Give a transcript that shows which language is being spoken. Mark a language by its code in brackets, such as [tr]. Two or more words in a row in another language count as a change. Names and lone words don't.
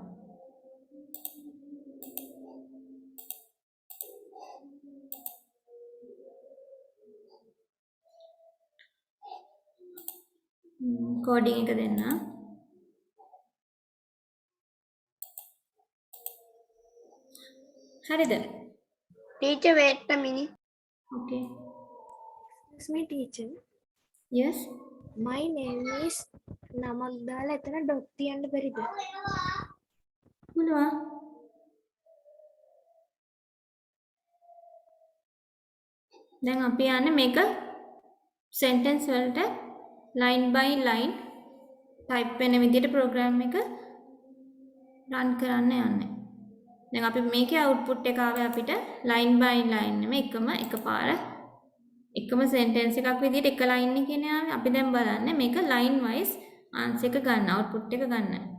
[si] කෝඩින් එක දෙන්න. හරිද? [en] Teacher, wait a minute. Okay. Excuse me, teacher. Yes. My name is [si] නමක් දාලා එතන ඩොට් තියන්න බැරිද? පුළුවන්. දැන් අපි යන්නේ මේක sentence වලට [en] line by line [si] type වෙන විදිහට program එක run කරන්න යන්නේ. දැන් අපි මේකේ output එක ආවේ අපිට [en] line by line [si] නෙමෙයි එකපාර එකම sentence එකක් විදිහට එක line එකකින් ආවේ. අපි දැන් බලන්නේ මේක [en] line wise [si] answer එක ගන්න output එක ගන්න.